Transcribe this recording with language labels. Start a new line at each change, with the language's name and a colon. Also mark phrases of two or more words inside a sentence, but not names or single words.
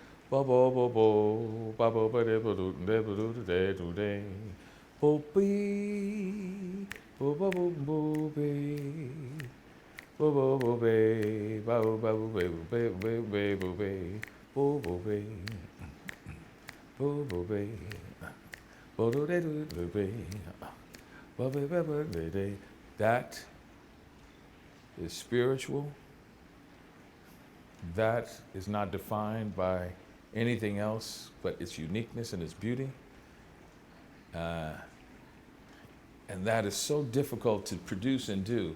English: Bo bo bo bo ba bo ba de bo do de bo do de do de bo be bo bo bo bo be bo bo bo be ba bo ba bo be bo be bo be bo bo be bo bo be bo do de do be bo be bo de de. That is spiritual. That is not defined by anything else but its uniqueness and its beauty. And that is so difficult to produce and do.